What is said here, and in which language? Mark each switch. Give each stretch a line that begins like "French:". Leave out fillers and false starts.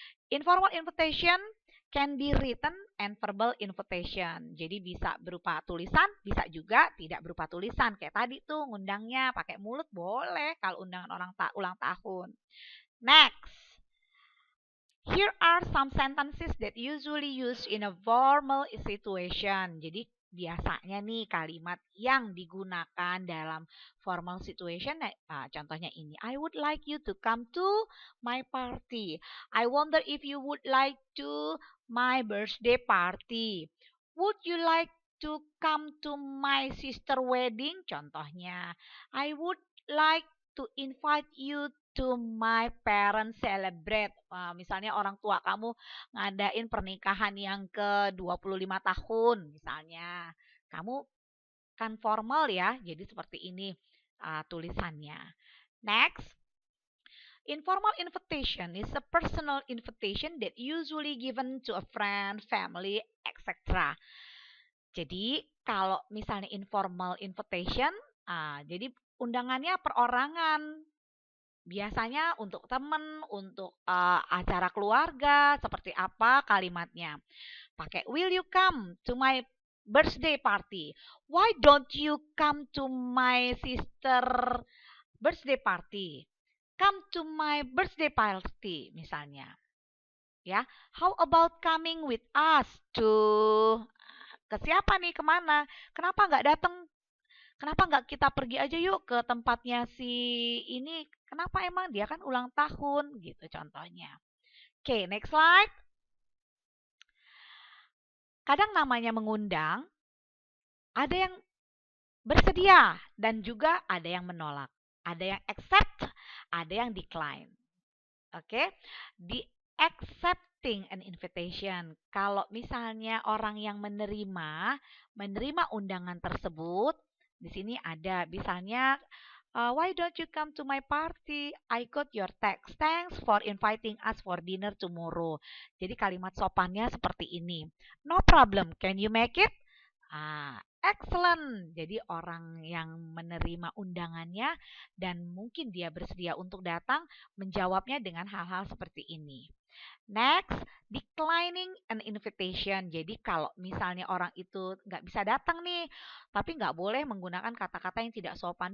English: Informal invitation can be written and verbal invitation.
Indonesian: Jadi bisa berupa tulisan, bisa juga tidak berupa tulisan. Kayak tadi tuh ngundangnya pakai mulut boleh kalau undangan orang ulang tahun. Next.
English: Here are some sentences that usually used in a formal situation.
Indonesian: Jadi biasanya nih kalimat yang digunakan dalam formal situation. Contohnya ini.
English: I would like you to come to my party. I wonder if you would like to my birthday party. Would you like to come to my sister wedding?
Indonesian: Contohnya.
English: I would like to invite you to my parents celebrate.
Indonesian: Misalnya orang tua kamu ngadain pernikahan yang ke-25 tahun misalnya. Kamu kan formal ya, jadi seperti ini tulisannya.
English: Next, informal invitation is a personal invitation that usually given to a friend, family, etc.
Indonesian: Jadi kalau misalnya informal invitation, jadi undangannya perorangan. Biasanya untuk temen, untuk acara keluarga, seperti apa kalimatnya. Pakai,
English: will you come to my birthday party? Why don't you come to my sister birthday party? Come to my birthday party,
Indonesian: misalnya. Ya,
English: how about coming with us to
Indonesian: ke siapa nih, kemana? Kenapa nggak datang? Kenapa nggak kita pergi aja yuk ke tempatnya si ini? Kenapa emang dia kan ulang tahun gitu contohnya.
English: Oke, next slide.
Indonesian: Kadang namanya mengundang, ada yang bersedia dan juga ada yang menolak. Ada yang accept, ada yang decline. Oke, di accepting an invitation. Kalau misalnya orang yang menerima undangan tersebut, di sini ada misalnya
English: why don't you come to my party? I got your text. Thanks for inviting us for dinner tomorrow.
Indonesian: Jadi kalimat sopannya seperti ini.
English: No problem. Can you make it? Excellent.
Indonesian: Jadi orang yang menerima undangannya dan mungkin dia bersedia untuk datang menjawabnya dengan hal-hal seperti ini.
English: Next, declining an invitation.
Indonesian: Jadi kalau misalnya orang itu nggak bisa datang nih, tapi nggak boleh menggunakan kata-kata yang tidak sopan.